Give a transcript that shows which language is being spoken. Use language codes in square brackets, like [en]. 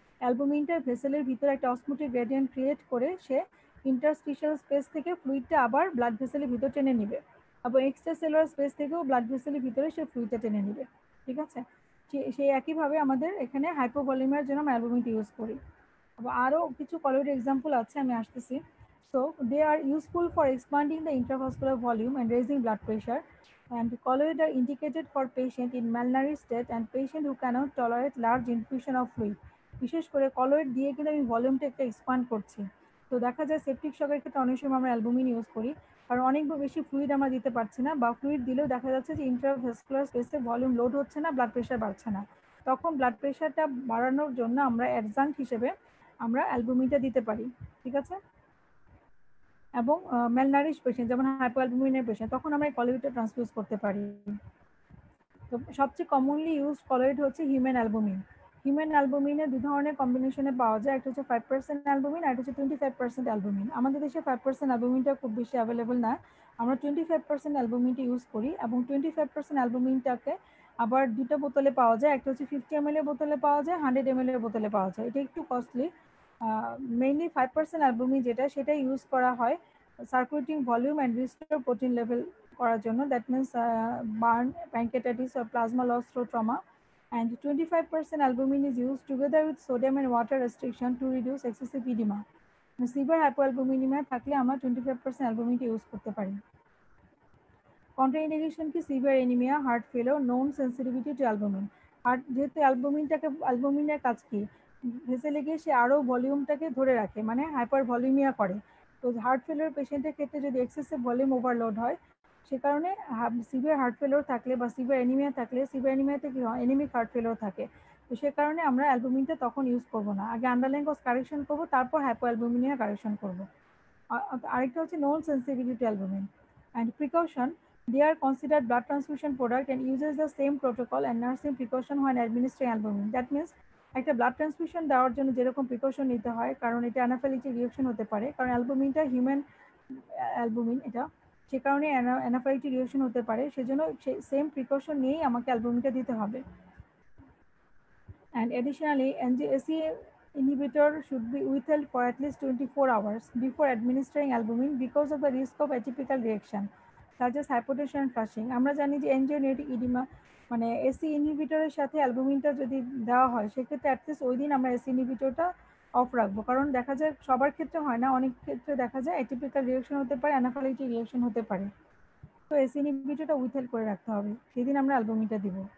[bn] অ্যালবুমিনটা ভেসেলের ভিতরে একটা osmotic gradient create করে সে ইন্টারস্টিশিয়াল স্পেস থেকে ফ্লুইডটা আবার ব্লাড ভেসেলের ভিতর টেনে নিবে, এবং এক্সট্রা সেলুলার স্পেস থেকেও ব্লাড ভেসেলের ভিতরে সে ফ্লুইডটা টেনে নিবে। ঠিক আছে, সেই একইভাবে আমাদের এখানে হাইপোভলিউমের জন্য আমরা অ্যালবুমিনটা ইউজ করি। আরও কিছু কলোয়েড এক্সাম্পল আছে, আমি আসতেছি। [en] So they are useful for expanding the intravascular volume and raising blood pressure, and colloid are indicated for patient in malnourished state and patient who cannot tolerate large infusion of fluid. [bn] বিশেষ করে colloid দিয়ে কিন্তু আমি ভলিউমটা একটা expand করছি। তো দেখা যায় সেপটিক শকের ক্ষেত্রে অনেক সময় আমরা অ্যালবুমিন ইউজ করি, কারণ অনেক বেশি ফ্লুইড আমরা দিতে পারছি না, বা ফ্লুইড দিলেও দেখা যাচ্ছে যে ইন্ট্রাভেসকুলার স্পেসে ভলিউম লোড হচ্ছে না, ব্লাড প্রেশার বাড়ছে না। তখন ব্লাড প্রেশারটা বাড়ানোর জন্য আমরা অ্যাডজাঙ্ক্ট হিসেবে আমরা অ্যালবুমিনটা দিতে পারি, ঠিক আছে। এবং ম্যালনারিশ পেশেন্ট যেমন হাইপোঅ্যালবুমিনের পেশেন্ট, তখন আমরা এই কলোয়েডটা ট্রান্সফিউজ করতে পারি। তো সবচেয়ে কমনলি ইউজ কলোয়েড হচ্ছে হিউম্যান অ্যালবুমিন। হিউম্যান অ্যালবুমিনে দু ধরনের কম্বিনেশনে পাওয়া যায়, একটা হচ্ছে 5% অ্যালবুমিন আর একটা হচ্ছে 25% অ্যালবুমিন। আমাদের দেশে 5% অ্যালবুমিনটা খুব বেশি অ্যাভেলেবল না, আমরা 25% অ্যালবুমিনটা ইউজ করি। এবং 25% অ্যালবুমিনটাকে আবার দুটো বোতলে পাওয়া যায়, একটা হচ্ছে 50 ml এর বোতলে পাওয়া যায়, 100 ml এর বোতলে পাওয়া যায়। এটা একটু কস্টলি। মেইনলি 5% অ্যালবুমিন যেটা, সেটা ইউজ করা হয় circulating volume and restore protein level করার জন্য, that means burn, প্যানকেটাইটিস [en] or plasma loss through trauma. And 25% albumin is used together with sodium and water restriction to reduce excessive edema. [bn] Severe hypoalbuminaemia থাকলে আমরা 25% অ্যালবুমিনটা use করতে পারি। Contraindication কি severe anaemia, heart failure, known sensitivity two albumin. আর যেহেতু অ্যালবুমিনের কাজ কি, ভেসেলে গিয়ে সে আরও ভলিউমটাকে ধরে রাখে, মানে হাইপার ভলিউমিয়া করে। তো হার্ট ফেলিওর পেশেন্টের ক্ষেত্রে যদি এক্সেসিভ ভলিউম ওভারলোড হয়, সে কারণে সিভিয়ার হার্ট ফেলিওর থাকলে বা সিভিয়ার এনিমিয়া থাকলে, সিভিয়ার এনিমিয়াতে কি হয়, এনিমিক হার্ট ফেলিওর থাকে। তো সে কারণে আমরা অ্যালবুমিনটা তখন ইউজ করবো না, আগে আন্ডারলাইন কজ কারেকশন করবো, তারপর হাইপোঅ্যালবুমিনিয়া কারেকশন করবো। আরেকটা হচ্ছে [en] Known sensitivity to albumin. And precaution, they are considered blood transfusion product and uses the same protocol and nursing precaution when administering albumin. That means [bn] একটা ব্লাড ট্রান্সফিউশন দেওয়ার জন্য যেরকম precaution নিতে হয়, কারণ এটা অ্যানাফিলাক্টিক রিঅ্যাকশন হতে পারে, কারণ অ্যালবুমিনটা হিউম্যান অ্যালবুমিন এটা, সে কারণে অ্যানাফিলাক্টিক রিঅ্যাকশন হতে পারে, সেজন্য সেম প্রিকশন নিয়েই আমাকে অ্যালবুমিনটা দিতে হবে। [en] And additionally, NGSE inhibitor should be withheld for at least 24 hours before administering albumin because of the risk of atypical reaction such as hypotension and flushing. [bn] আমরা জানি যে এনজিওনিউরিক ইডিমা মানে এসি ইনহিবিটরের সাথে অ্যালবুমিনটা যদি দেওয়া হয়, সেক্ষেত্রে অ্যাটলিস্ট ওই দিন আমরা এসি ইনহিবিটরটা অফ রাখবো, কারণ দেখা যায় সবার ক্ষেত্রে হয় না, অনেক ক্ষেত্রে দেখা যায় অ্যাটিপিক্যাল রিঅ্যাকশন হতে পারে, অ্যানাফিলাক্টিক রিঅ্যাকশন হতে পারে। তো এসি ইনহিবিটরটা উইথহেল্ড করে রাখতে হবে, সেদিন আমরা অ্যালবুমিনটা দিব।